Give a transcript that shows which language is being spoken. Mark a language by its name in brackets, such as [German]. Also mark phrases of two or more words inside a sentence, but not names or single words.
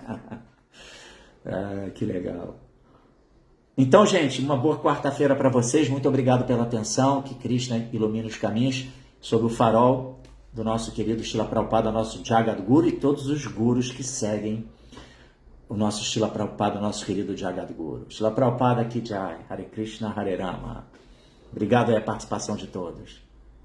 [Portuguese] Que legal. Então, gente, uma boa quarta-feira para vocês. Muito obrigado pela atenção. Que Krishna ilumine os caminhos sob o farol do nosso querido Srila Prabhupada, nosso Jagadguru, e todos os gurus que seguem o nosso Srila Prabhupada, nosso querido Jagadguru. [Sanskrit] Srila Prabhupada Ki Jai, Hare Krishna, Hare Rama. [Portuguese] Obrigado pela participação de todos.